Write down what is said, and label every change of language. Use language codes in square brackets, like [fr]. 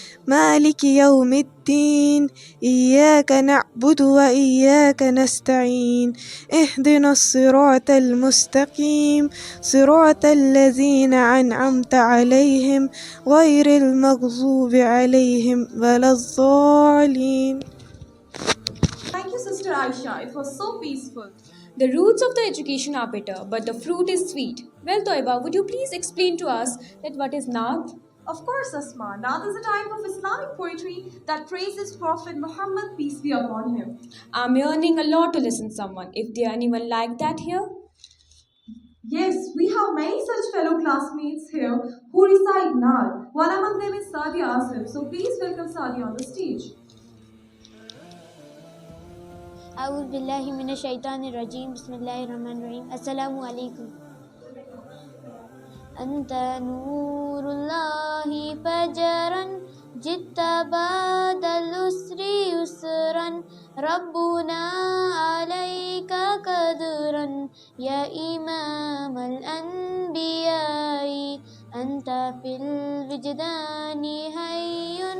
[ar] مالك يوم الدين إياك نعبد وإياك نستعين اهدنا الصراط المستقيم صراط الذين أنعمت عليهم غير المغضوب عليهم ولا الضالين. [en] Thank you, Sister Aisha. It was so peaceful. The roots of the education are bitter, but the fruit is sweet. Well, Toiba, would you please explain to us that what is Naat? Of course, Asma. Naat is a type of Islamic poetry that praises Prophet Muhammad, peace be upon him. I'm yearning a lot to listen to someone. If there anyone like that here? Yes, we have many such fellow classmates here who recite Naat. One among them is Sadia Asif. So please welcome Sadia on the stage. [ar] أعوذ بالله من الشيطان الرجيم بسم الله الرحمن الرحيم السلام عليكم أنت نور الله فجرا جئت بعد العسر يسرا ربنا عليك قدرا يا إمام الأنبياء أنت في الوجدان حي